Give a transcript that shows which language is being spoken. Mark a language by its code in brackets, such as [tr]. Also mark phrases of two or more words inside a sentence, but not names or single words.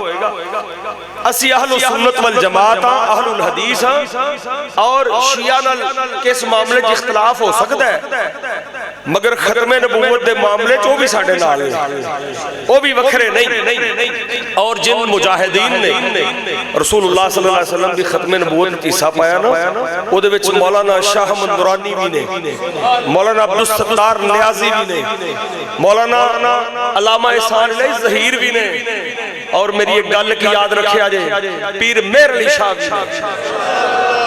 [pa] اسی اہل السنت والجماعت ہاں، اہل الحدیث ہاں اور شیعہ نال کس معاملے چ اختلاف ہو سکدا ہے، مگر ختم نبوت دے معاملے چ بھی ساڈے نال وہ بھی وکھرے نہیں. اور جن مجاہدین نے [ar] رسول الله صلى الله عليه وسلم [pa] دی ختم نبوت میں حصہ پایا نا، اودے وچ مولانا شاہ احمد درانی بھی نے، مولانا عبدالستار نیازی بھی نے، مولانا علامہ احسان علی ظہیر بھی نے، اور میری ایک گل کی یاد رکھیا جے پیر مہر علی شاہ بھی.